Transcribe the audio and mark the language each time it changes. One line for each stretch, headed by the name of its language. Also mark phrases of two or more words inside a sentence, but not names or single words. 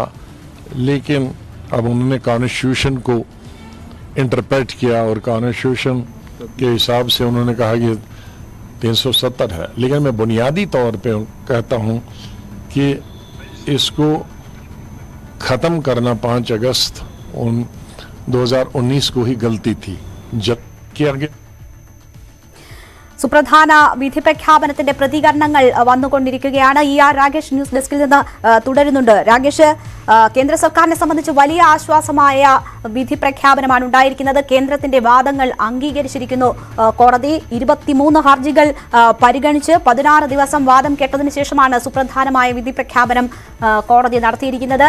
Hindi: लेकिन अब उन्होंने कॉन्स्टिट्यूशन को इंटरप्रेट किया और कॉन्स्टिट्यूशन के हिसाब से उन्होंने कहा कि 370 है. लेकिन मैं बुनियादी तौर पे कहता हूँ कि इसको ख़त्म करना 5 अगस्त 2019 को ही गलती थी जब किया गया.
Malayalam: സുപ്രധാന വിധി പ്രഖ്യാപനത്തിന്റെ പ്രതികരണങ്ങൾ വന്നുകൊണ്ടിരിക്കുകയാണ്. രാകേഷ്
English: news deskil
Malayalam: നിന്ന് തുടരുന്നുണ്ട്. രാകേഷ്, കേന്ദ്ര സർക്കാരിനെ സംബന്ധിച്ച് വലിയ ആശ്വാസമായ വിധി പ്രഖ്യാപനമാണ് ഉണ്ടായിരിക്കുന്നത്. കേന്ദ്രത്തിന്റെ വാദങ്ങൾ അംഗീകരിച്ചിരിക്കുന്നു കോടതി. 23 ഹർജികൾ പരിഗണിച്ച് 16 ദിവസം വാദം കേട്ടതിനു ശേഷമാണ് സുപ്രധാനമായ വിധി പ്രഖ്യാപനം കോടതി നടത്തിയിരിക്കുന്നത്.